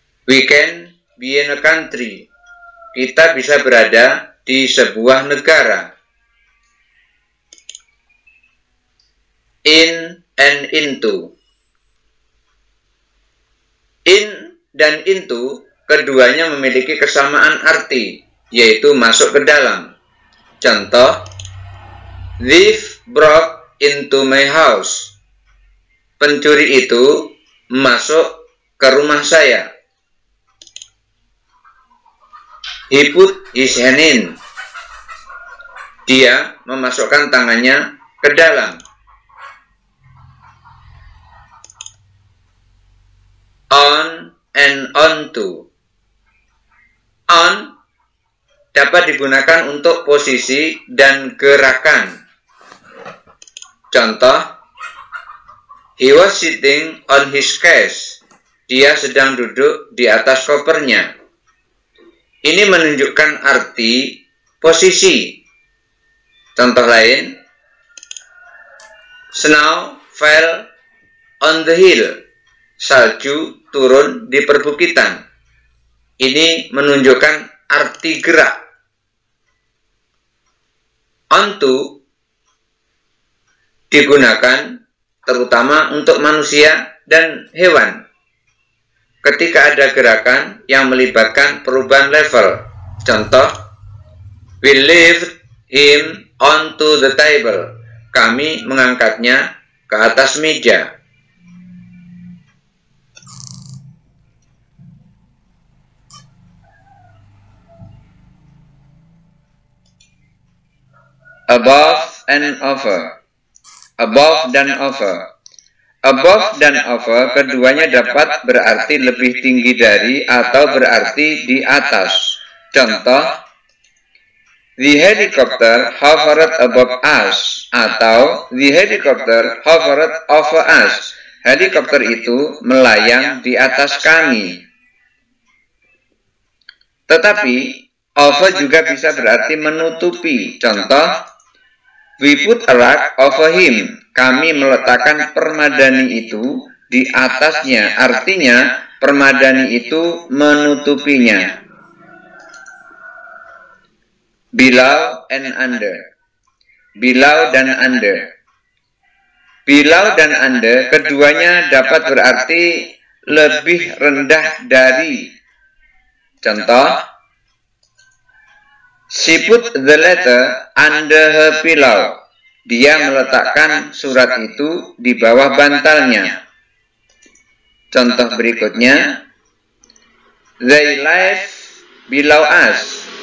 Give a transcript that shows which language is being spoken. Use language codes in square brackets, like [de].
[en] We can be in a country. [id] Kita bisa berada di sebuah negara. [en] In and into. [id] In dan into keduanya memiliki kesamaan arti, yaitu masuk ke dalam. [en] Contoh, thief broke into my house. [id] Pencuri itu masuk ke rumah saya. [en] He put his hand in. [id] Dia memasukkan tangannya ke dalam. [en] On and onto. [id] On dapat digunakan untuk posisi dan gerakan. [en] Contoh, he was sitting on his case. [id] Dia sedang duduk di atas kopernya. Ini menunjukkan arti posisi. Contoh lain, [en] snow fell on the hill. [id] Salju turun di perbukitan. Ini menunjukkan arti gerak. Onto digunakan terutama untuk manusia dan hewan. Ketika ada gerakan yang melibatkan perubahan level. [en] Contoh, we lift him onto the table. [id] Kami mengangkatnya ke atas meja. [en] Above and over. Above dan over. [id] Above dan over keduanya dapat berarti lebih tinggi dari atau berarti di atas. [en] Contoh, the helicopter hovered above us atau the helicopter hovered over us. [id] Helikopter itu melayang di atas kami. Tetapi over juga bisa berarti menutupi. [en] Contoh, we put a rug over him. [id] Kami meletakkan permadani itu di atasnya. Artinya, permadani itu menutupinya. [en] Below and under. Below dan under. [id] Below dan under keduanya dapat berarti lebih rendah dari. [en] Contoh, she put the letter under her pillow. [id] Dia meletakkan surat itu di bawah bantalnya. Contoh berikutnya, [en] they live below us.